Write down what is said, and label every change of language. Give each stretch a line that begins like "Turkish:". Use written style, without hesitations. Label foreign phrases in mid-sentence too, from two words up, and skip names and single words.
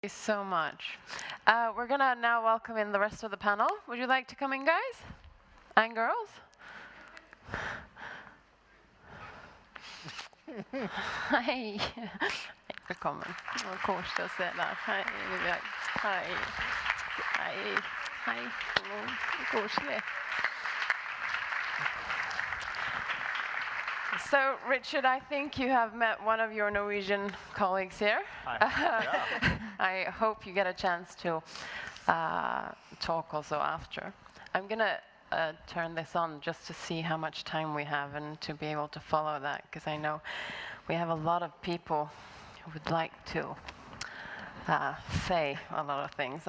English: you so much. We're going to now welcome in the rest of the panel. Would you like to come in, guys? And girls?
Norwegian: Hei. Velkommen. Det var koselig å se deg. Hei, Ingebjørg. Hei. Hei. Hei. Koselig.
English: So, Richard, I think you have met one of your Norwegian colleagues here. I hope you get a chance to talk also after. I'm going to turn this on just to see how much time we have and to be able to follow that, because I know we have a lot of people who would like to say a lot of things.